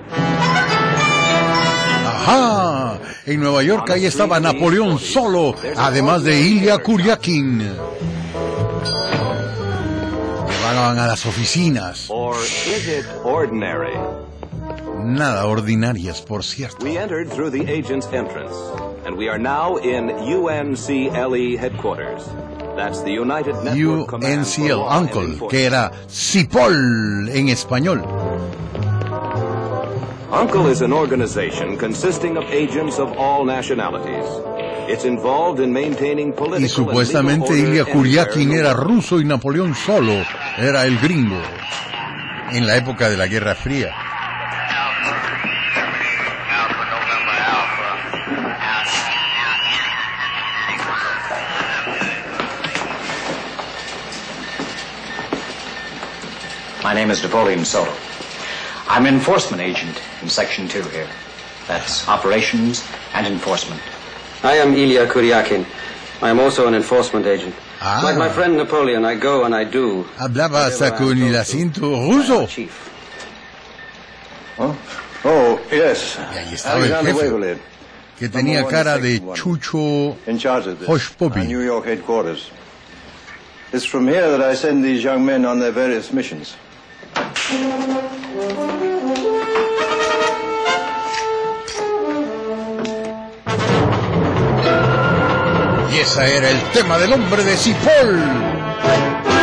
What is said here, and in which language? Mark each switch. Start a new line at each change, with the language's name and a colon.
Spanish: ¡Ajá! En Nueva York ahí estaba Napoleón solo, además de Ilya Kuryakin. Llegaban a las oficinas. Nada ordinarias, por cierto.
English: We entered through the agent's entrance, and we are now in UNCLE headquarters. That's the United
Spanish: UNCL, uncle, que era CIPOL en español.
English: UNCLE is an organization consisting of agents of all nationalities. It's involved in maintaining political.
Spanish: Y supuestamente Ilya Kuryakin era ruso y Napoleón solo era el gringo en la época de la Guerra Fría.
English: My name is Napoleon Solo. I'm enforcement agent in section 2 here. That's operations and enforcement. I am Ilya Kuryakin. I am also an enforcement agent. Ah. Like my friend Napoleon, I go and I do.
Spanish: Hablaba hasta con el acento ruso.
English: Chief. Oh, yes.
Spanish: Y ahí estaba el jefe, que tenía cara de Chucho
English: Hoshpopi. New York headquarters. It's from here that I send these young men on their various missions.
Spanish: Y ese era el tema del hombre de CIPOL.